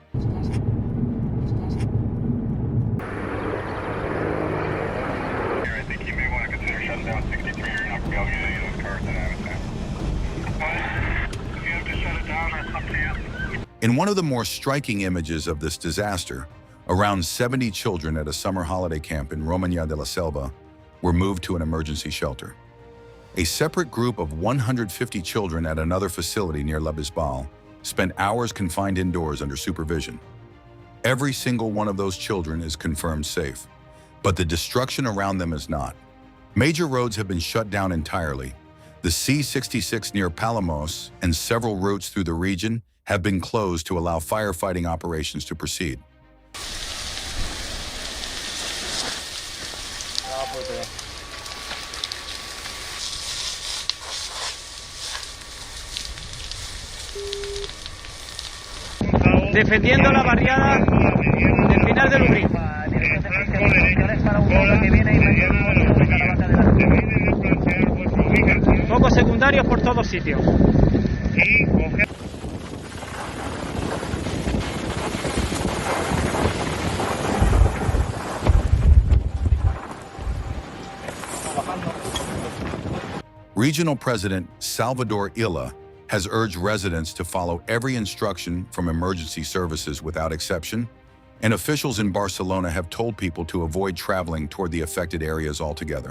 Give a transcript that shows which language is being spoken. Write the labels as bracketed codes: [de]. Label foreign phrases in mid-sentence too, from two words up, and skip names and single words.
[en] I think you may want to consider shutting down 63. You're not going to be able to get any of those cars that have it now. If you have to shut it down, that's up to you. In one of the more striking images of this disaster, around 70 children at a summer holiday camp in Romagna de la Selva were moved to an emergency shelter. A separate group of 150 children at another facility near La Bisbal spent hours confined indoors under supervision. Every single one of those children is confirmed safe, but the destruction around them is not. Major roads have been shut down entirely. The C-66 near Palamos and several routes through the region have been closed to allow firefighting operations to proceed. [es] Defendiendo la barriada del final del Ubrí. Focos secundarios por todos sitios. [en] Regional President Salvador Illa has urged residents to follow every instruction from emergency services without exception, and officials in Barcelona have told people to avoid traveling toward the affected areas altogether.